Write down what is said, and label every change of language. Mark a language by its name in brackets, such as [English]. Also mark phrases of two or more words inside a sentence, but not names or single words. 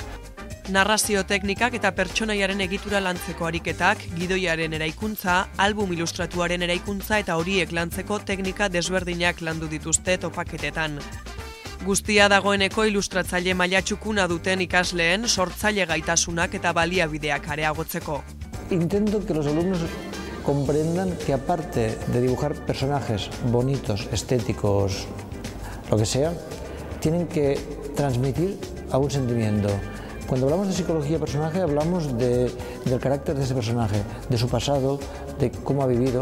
[Basque] Narrazio teknikak eta pertsonaiaren egitura lantzeko ariketak, gidoiaren eraikuntza, album ilustratuaren eraikuntza eta horiek lantzeko teknika desberdinak landu dituzte topaketetan. Guztia dagoeneko ilustratzaile maila txukuna duten ikasleen sortzaile gaitasunak eta baliabideak areagotzeko. [Spanish] Intento que los alumnos comprendan que aparte de dibujar personajes bonitos, estéticos, lo que sea, tienen que transmitir algún sentimiento. Cuando hablamos de psicología personaje hablamos del carácter de ese personaje, de su pasado, de cómo ha vivido.